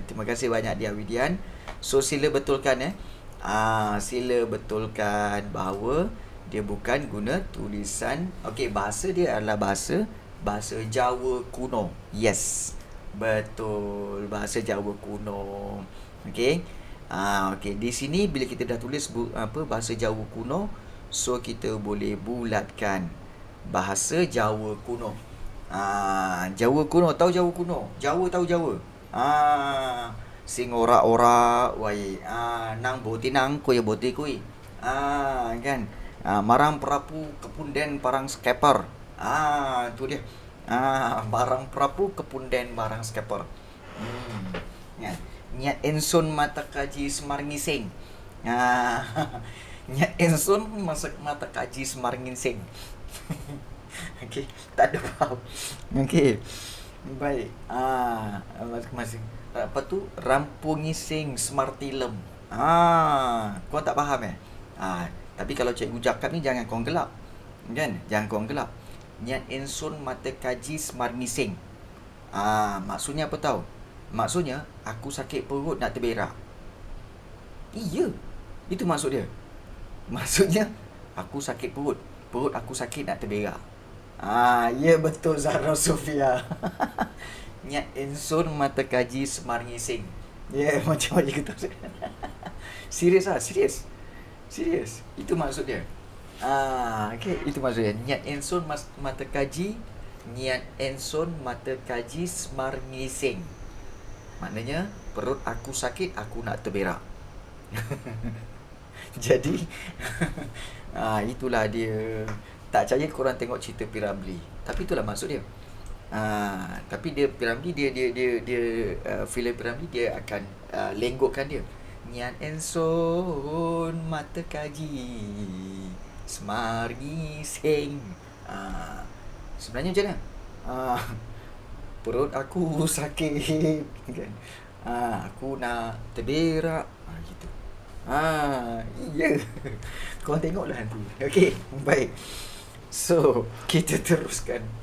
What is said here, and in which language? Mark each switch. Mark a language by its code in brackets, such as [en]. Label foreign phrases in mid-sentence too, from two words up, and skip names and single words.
[ms] Terima kasih banyak Dia Widian. So sila betulkan sila betulkan bahawa dia bukan guna tulisan, okey, bahasa dia adalah bahasa Jawa kuno. Yes, betul, bahasa Jawa kuno. Okey. Okey, di sini bila kita dah tulis bahasa Jawa kuno, so kita boleh bulatkan bahasa Jawa kuno. Jawa kuno, tahu Jawa kuno? Jawa tahu Jawa? [jv] Sing ora-ora wai, nang boti nang kuy boti kuy. [ms] Kan? [jv] Marang Prapu kepunden parang skeper. [ms] Tu dia. [jv] Barang Prapu kepunden barang skeper. [ms] Ya. [jv] Nyat ensun mata kaji Semar Ngising. Nyat ensun mata kaji Semar Ngising. [ms] Okey, tak ada faham. Okey. Baik. Masing-masing. Apa tu? [jv] Rampung Ngising Semar Tilem. [ms] Kau tak faham tapi kalau cikgu cakap ni jangan kau gelap. Kan? Jangan kau gelap. [jv] Nyat ensun mata kaji Semar Ngising. [ms] Maksudnya apa tahu? Maksudnya aku sakit perut nak terberak. Iya. Itu maksud dia. Maksudnya aku sakit perut. Perut aku sakit nak terberak. Ya betul Zahra Sofia. [jv] Nyat ensun mata kaji Semar Ngising. [ms] Macam kita. Serius. Itu maksud dia. Okey, itu maksud dia. [jv] Nyat ensun mata kaji Semar Ngising. [ms] Maknanya perut aku sakit, aku nak terberak. Jadi itulah dia. Tak percaya korang tengok cerita Piramli. Tapi itulah maksud dia. Tapi dia Piramli, dia filem Piramli dia akan lenggokkan dia. [jv] Nyat ensun mata kaji Semar Ngising. [ms] Sebenarnya macam mana? Perut aku sakit kan. Aku nak terberak. Gitu. Ya. Kau tengoklah nanti. Okey, baik. So, kita teruskan.